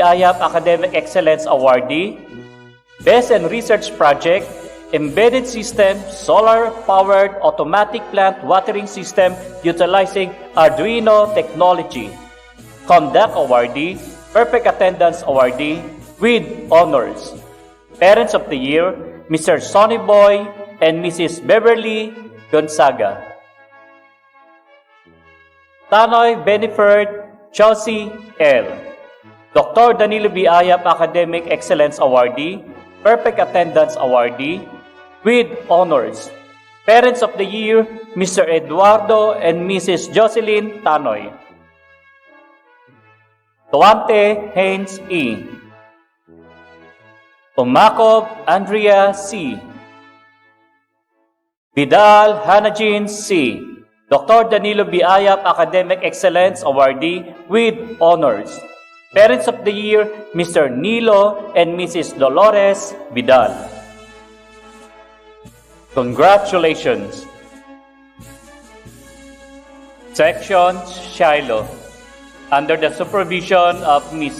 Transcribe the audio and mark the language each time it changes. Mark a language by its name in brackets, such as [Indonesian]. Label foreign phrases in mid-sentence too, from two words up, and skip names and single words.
[English] Ayap Academic Excellence Awardee, Best and Research Project, Embedded System, Solar-Powered Automatic Plant Watering System Utilizing Arduino Technology. Conduct Awardee, Perfect Attendance Awardee, with honors. Parents of the Year, Mr. Sonny Boy and Mrs. Beverly Gonzaga. Tanoy Beneford Chelsea L. Dr. Danilo B. Ayap Academic Excellence Awardee, Perfect Attendance Awardee, with honors. Parents of the Year, Mr. Eduardo and Mrs. Jocelyn Tanoy. Tuante Haynes E. Umakov Andrea C. Vidal Hanajin C. Dr. Danilo B. Ayap Academic Excellence Awardee with honors. Parents of the Year, Mr. Nilo and Mrs. Dolores Vidal. Congratulations! Section Shiloh, under the supervision of Ms.